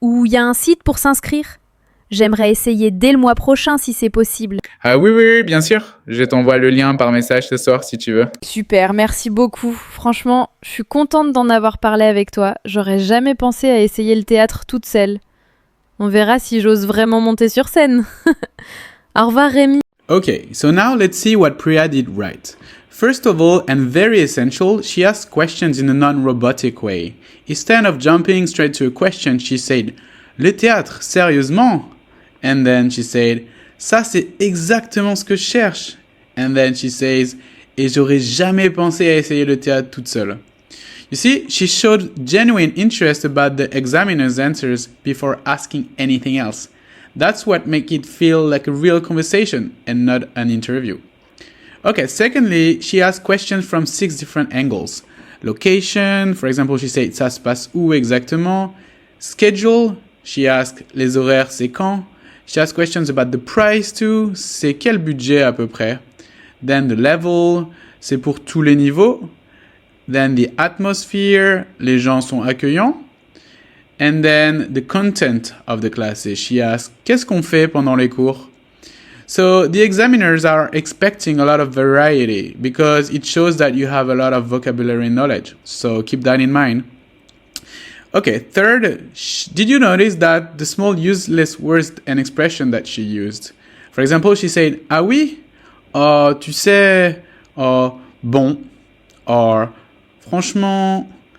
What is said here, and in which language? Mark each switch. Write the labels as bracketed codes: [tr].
[fr] Ou il y a un site pour s'inscrire ? J'aimerais essayer dès le mois prochain si c'est possible. Oui, bien sûr. Je t'envoie le lien par message ce soir si tu veux. Super, merci beaucoup. Franchement, je suis contente d'en avoir parlé avec toi. J'aurais jamais pensé à essayer le théâtre toute seule. On verra si j'ose vraiment monter sur scène. Au revoir Rémi. [en] Okay, so now let's see what Priya did right. First of all, and very essential, she asked questions in a non-robotic way. Instead of jumping straight to a question, she said, [fr] "Le théâtre, sérieusement?" [en] And then she said, [fr] "Ça c'est exactement ce que je cherche." [en] And then she says, [fr] "Et j'aurais jamais pensé à essayer le théâtre toute seule." [en] You see, she showed genuine interest about the examiner's answers before asking anything else. That's what makes it feel like a real conversation and not an interview. Okay, secondly, she asked questions from 6 different angles. Location, for example, she said, [fr] "Ça se passe où exactement?" [en] Schedule, she asked, [fr] "Les horaires, c'est quand?" [en] She asked questions about the price too, [fr] c'est quel budget à peu près? [en] Then the level, [fr] c'est pour tous les niveaux. [en] Then the atmosphere, [fr] les gens sont accueillants. [en] And then the content of the classes, she asked, [fr] qu'est-ce qu'on fait pendant les cours? [en] So the examiners are expecting a lot of variety because it shows that you have a lot of vocabulary knowledge. So keep that in mind. Okay, third, did you notice that the small useless words and expression that she used? For example, she said, [fr] ah oui, [en] or [fr] tu sais, [en] or bon, or franchement.